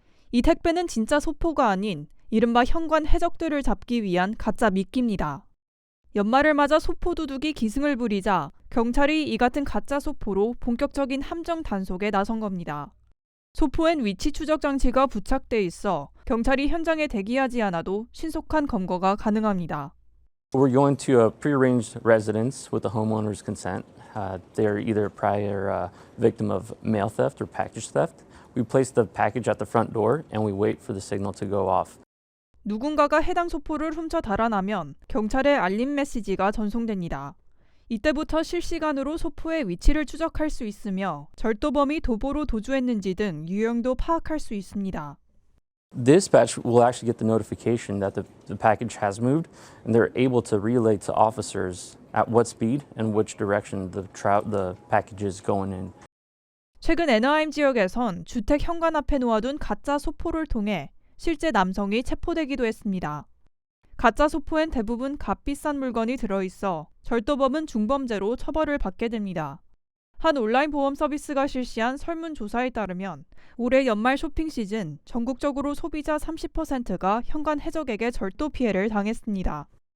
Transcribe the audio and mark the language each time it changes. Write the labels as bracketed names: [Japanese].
[Korean] 이 택배는 진짜 소포가 아닌 이른바 현관 해적들을 잡기 위한 가짜 미끼입니다. 연말을 맞아 소포 도둑이 기승을 부리자 경찰이 이 같은 가짜 소포로 본격적인 함정 단속에 나선 겁니다. 소포엔 위치 추적 장치가 부착돼 있어 경찰이 현장에 대기하지 않아도 신속한 검거가 가능합니다. [English] We're going to a prearranged residence with the homeowner's consent. They're either prior victim of mail theft or package theft. We place the package at the front door and we wait for the signal to go off. [Korean] 누군가가 해당 소포를 훔쳐 달아나면 경찰에 알림 메시지가 전송됩니다. 이때부터 실시간으로 소포의 위치를 추적할 수 있으며 절도범이 도보로 도주했는지 등 유형도 파악할 수 있습니다. [English] Dispatch will actually get the notification that the package has moved, and they're able to relay to officers at what speed and which direction the package is going in. [Korean] 최근 애나하임 지역에선 주택 현관 앞에 놓아둔 가짜 소포를 통해 실제 남성이 체포되기도 했습니다. 가짜 소포엔 대부분 값비싼 물건이 들어있어 절도범은 중범죄로 처벌을 받게 됩니다. 한 온라인 보험 서비스가 실시한 설문조사에 따르면 올해 연말 쇼핑 시즌 전국적으로 소비자 30%가 현관 해적에게 절도 피해를 당했습니다.